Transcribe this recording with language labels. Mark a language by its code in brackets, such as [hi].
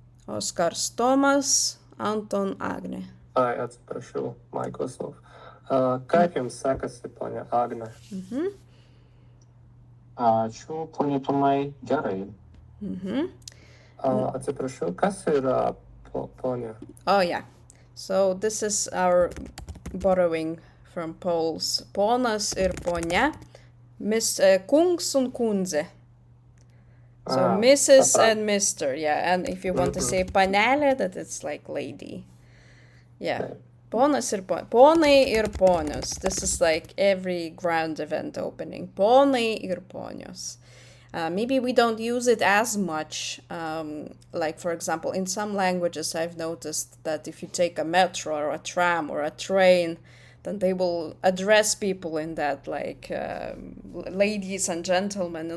[lt] Oskars Tomas, Anton Agnė. Ai, atsiprašau, Microsoft. Kaip jums sekasi, ponia Agnė? Ačiū, ponia Tomai. Gerai. Atsiprašau, kas yra ponia? [en] Oh, yeah. So this is our borrowing from Poles. [lt] Ponas ir ponia. [lv] Kungs un kundze. [en] So Mrs. and Mr. Yeah, and if you want to say panelė, that it's like lady. Yeah. [lt] Ponas ir ponai ir ponios. [en] This is like every grand event opening. [lt] Ponai ir ponios. [en] Maybe we don't use it as much. Like, for example, in some languages, I've noticed that if you take a metro or a tram or a train, then they will address people in that, like, ladies and gentlemen.